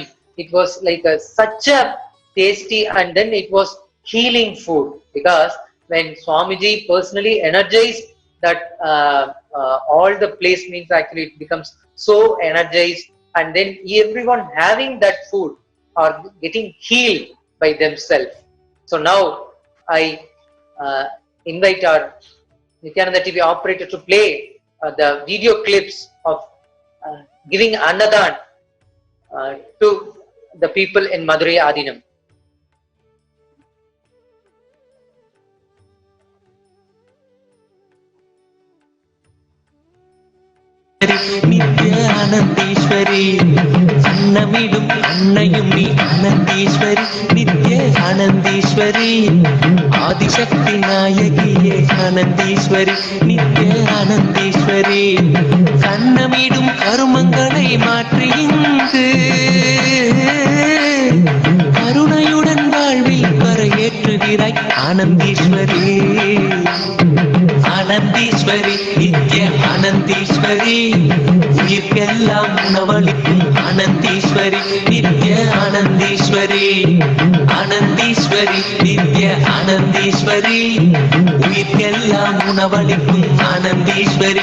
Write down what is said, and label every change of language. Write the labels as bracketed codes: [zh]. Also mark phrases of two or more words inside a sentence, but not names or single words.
[en] It was like such a tasty, and then it was healing food, because when Swamiji personally energized that all the place, means actually it becomes so energized, and then everyone having that food are getting healed by themselves. So now I invite our Nithyananda TV operator to play the video clips of giving Annadan to the people in Madurai Adinam. [ta] நித்ய ஆனந்தேஸ்வரி அன்னமிடும் அன்னையும் நீ ஆனந்தேஸ்வரி நித்ய ஆனந்தேஸ்வரி ஆதிசக்தி நாயகியே ஆனந்தேஸ்வரி நித்ய ஆனந்தேஸ்வரி கண்ணமிடும் கருமங்களை மாற்றி இங்கு கருணையுடன் வாழ்வில் வரையேற்றுகிறாய் ஆனந்தேஸ்வரி ஆனந்தீஸ்வரி நித்ய ஆனந்தீஸ்வரி உயிர்க்கெல்லாம் உணவளிக்கும் ஆனந்தீஸ்வரி நித்ய ஆனந்தீஸ்வரி ஆனந்தீஸ்வரி நித்ய ஆனந்தீஸ்வரி உயிர்க்கெல்லாம் உணவளிக்கும் ஆனந்தீஸ்வரி